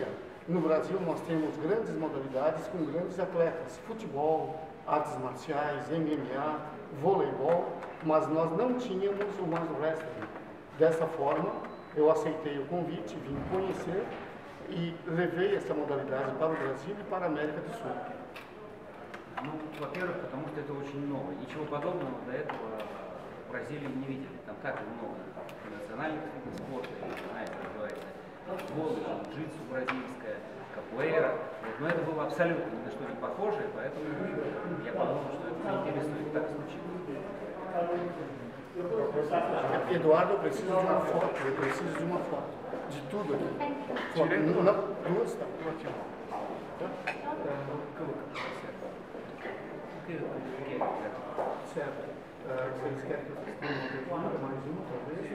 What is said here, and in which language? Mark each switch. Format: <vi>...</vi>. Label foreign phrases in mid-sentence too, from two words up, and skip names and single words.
<pt>No Brasil nós temos grandes modalidades com grandes atletas, futebol, artes marciais, MMA, voleibol, mas nós não tínhamos o</pt> <en>mass wrestling.</en> <pt>Dessa forma, eu aceitei o convite, vim conhecer e levei essa modalidade para o Brasil e para a América do Sul.</pt> <ru>Ну, во-первых, потому что это очень ново. Ничего подобного до этого в Бразилии не видели. Там так много национальных видов спорта, знаете, называется футбол, джитсу бразильская, капуэйра. Но это было абсолютно ни на что не похоже, поэтому я подумал, что это заинтересует. Так случилось.</ru> <pt>Eduardo, eu preciso de uma foto, de tudo aqui. Foto. Não, duas tá. Certo. Vocês querem que eu faça mais uma, talvez?</pt>